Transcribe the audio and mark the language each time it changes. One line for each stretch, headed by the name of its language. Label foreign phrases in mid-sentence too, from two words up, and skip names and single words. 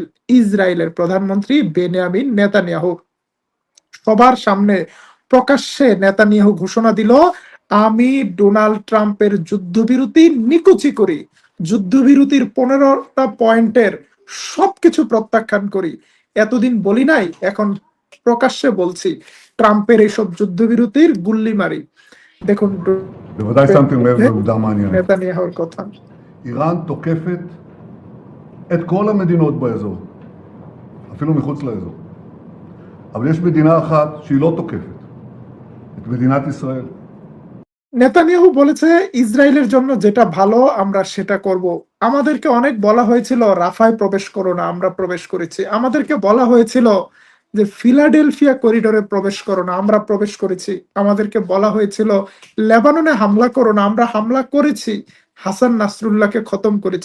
Bangla: ইসরায়েলের প্রধানমন্ত্রী বেনিয়ামিন নেতানিয়াহু সবার সামনে প্রকাশ্যে নেতানিয়াহু ঘোষণা দিল, আমি ডোনাল্ড ট্রাম্পের যুদ্ধবিরতি নিকুচি করি, যুদ্ধবিরতির 15টা পয়েন্টের সবকিছু প্রত্যাখ্যান করি। এতদিন বলি নাই, এখন প্রকাশ্যে বলছি, ট্রাম্পের এইসব যুদ্ধবিরতির গুল্লি মারি। দেখুন
Hebrew: בוודאי שמתם לב לעובדה מעניינת.
Bangla: নেতানিয়াহুর কথা।
Hebrew: איראן תוקפת את כל המדינות באזור, אפילו מחוץ לאזור. אבל יש מדינה אחת שהיא לא תוקפת, את מדינת ישראל.
Bangla: নেতানিয়াহু বলেছে, ইসরায়েলের জন্য যেটা ভালো আমরা সেটা করব। আমাদেরকে অনেক বলা হয়েছিল রাফায় প্রবেশ করো না, আমরা প্রবেশ করেছি। আমাদেরকে বলা হয়েছিল যে ফিলাডেলফিয়া করিডোরে প্রবেশ করো না, আমরা প্রবেশ করেছি। আমাদেরকে বলা হয়েছিল লেবাননে হামলা করো না, আমরা হামলা করেছি, হাসান নাসরুল্লাহকে খতম করেছি।